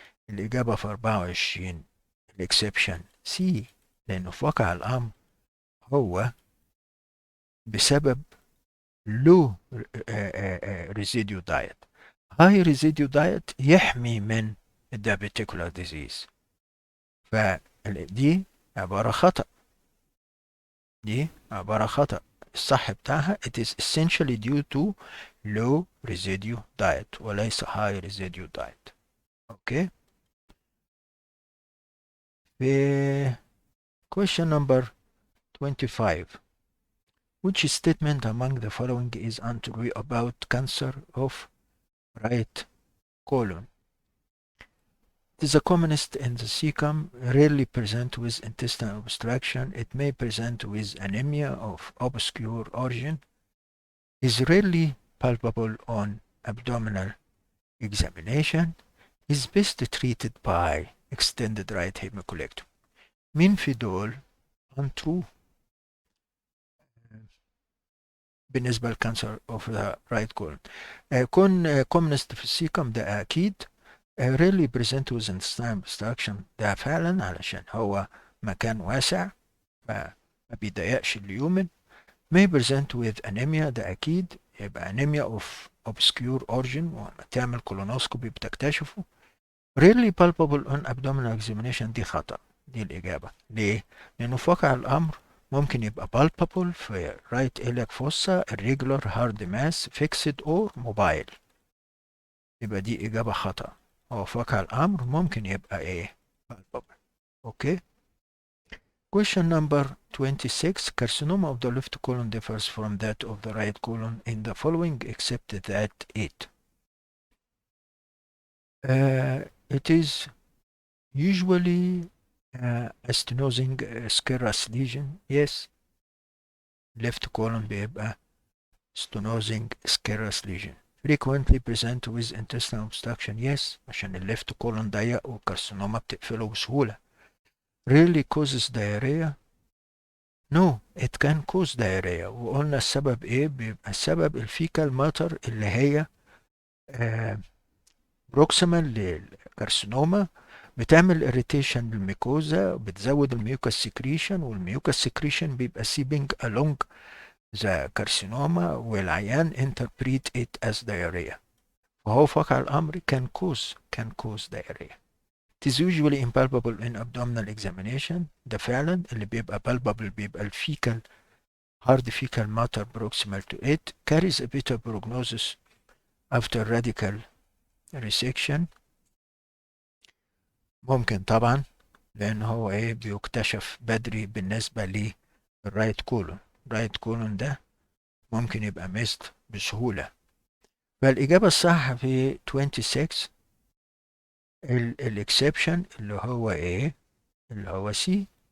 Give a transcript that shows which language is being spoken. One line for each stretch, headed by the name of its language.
Arabic: الإجابة في 24 الإكسبشن سي، لأنه في واقع الأمر هو بسبب low residue diet. high residue diet يحمي من الدايبيتيكولار ديزيز، فدي عبارة خطأ، دي عبارة خطأ.
English: الصح بتاعها it is essentially due to low residue diet
Arabic: وليس
English: high residue diet.
Arabic: اوكي.
English: في question number 25. Which statement among the following is untrue about cancer of right colon? It is the commonest in the cecum, rarely present with intestinal obstruction. It may present with anemia of obscure origin, is rarely palpable on abdominal examination, is best treated by extended right hemicolectomy.
Arabic: مين في دول untrue بالنسبة للكانسر
English: of the right colon؟
Arabic: كون commonest في السيكم ده أكيد.
English: rarely present with intestinal obstruction
Arabic: ده فعلا علشان هو مكان واسع ما بيضايقش اليومن. may present with anemia ده أكيد، يبقى
English: anemia of obscure origin
Arabic: وما تعمل كولونوسكوبي بتكتشفه.
English: rarely palpable on abdominal examination
Arabic: دي خطأ، دي الإجابة. ليه؟ لأنه في واقع الأمر ممكن يبقى palpable في right iliac fossa
English: irregular hard mass fixed or mobile،
Arabic: يبقى دي إجابة خطأ. هو في واقع الأمر ممكن يبقى إيه؟ palpable.
English: Okay. Question number 26. Carcinoma of the left colon differs from that of the right colon in the following except that it is usually a stenosing scarus lesion. Yes. Left colon بيبقى stenosing scarus lesion. Frequently present with intestinal obstruction. Yes.
Arabic: عشان الليفت colon ضيق والكارسينوما بتقفله بسهولة.
English: Rarely causes diarrhea. No, it can cause diarrhea.
Arabic: وقلنا السبب ايه؟ بيبقى السبب الفيكال ماتر اللي هي بروكسيمال للكارسينوما، بتعمل اريتيشن للميكوزا، بتزود الميوكاس سكريشن، والميوكاس سكريشن بيبقى سيبنج along ذا كارسينوما والعيان
English: interpret it as diarrhea،
Arabic: وهو في واقع الامر
English: can cause diarrhea. It is usually impalpable in abdominal examination.
Arabic: ده فعلا اللي بيبقى
English: palpable بيبقى الفيكال hard fecal matter proximal to it, carries a better prognosis after radical resection.
Arabic: ممكن طبعا لان هو ايه بيكتشف بدري بالنسبة للرايت كولون. الرايت كولون ده ممكن يبقى ميزد بسهولة. فالإجابة الصح في 26 الاكسبشن اللي هو ايه؟ اللي هو سي.